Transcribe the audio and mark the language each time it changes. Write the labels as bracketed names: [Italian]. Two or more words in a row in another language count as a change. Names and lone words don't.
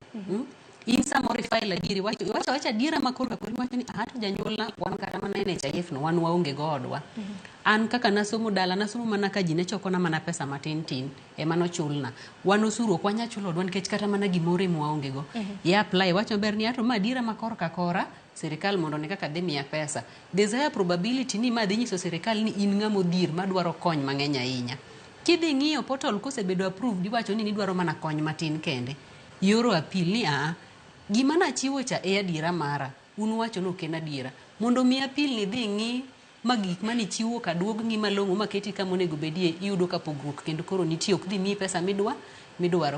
[Luo (Kenya and Tanzania)] In samoro file adiri wacha dira makor ka kor wacho ni to janyuol na wan kata mana NHIF no wan waonge godwa. An kaka nasomo dala nasomo mana ka jine choko na mana pesa matin tin ema no chulna. Wan osuru ok wanya chulo dwan kech kata mana gimore mo waonge go. Ya apply wacho ber ni ato madira makor ka kora sirikal mondo ne kaka dhi miya pesa. [English] There's a probability [Luo (Kenya and Tanzania)] ni ma dhi nyiso sirikal ni in ng'amo dhir madwaro kony mang'eny ahinya. Kidhi ng'iyo portal kosebedo approved iwacho ni idwaro mana kony matin kende. Yoro appeal ni gima na chiwo cha e adira mara un wacho no ken adira mondo mi appeal ni dhi ng'i magik mani chiwo ka duog ng'i malong'o maketi kama onego bedie iyudo ka pogruok kendo koro nitie ok dhi mi pesa midwaro.